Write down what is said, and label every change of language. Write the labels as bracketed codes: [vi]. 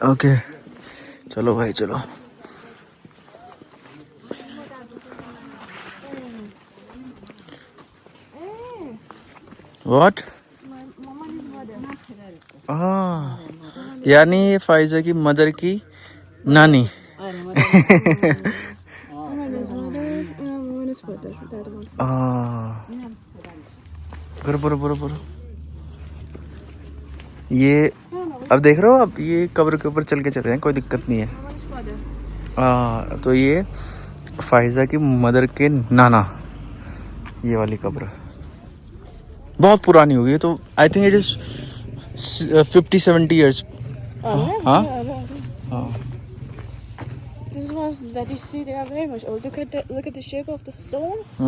[hi] Okay. चलो भाई चलो. [en] What? My mama is mother. [hi] हाँ. यानी ये फाइजा की मदर की नानी. [en] Mama is mother and mama is father. That one. [hi] हाँ. बुरो. ये अब देख रहे हो आप, ये कब्र के ऊपर चल के चले हैं, कोई दिक्कत नहीं है. [en] Mama is father. [hi] हाँ तो ये फाइजा की मदर के नाना, ये वाली कब्र बहुत पुरानी होगी. [en] तो I think it is 50-70 years. [hi] हाँ. [en] These ones that you see, they are very much old. Look at the shape of the stone.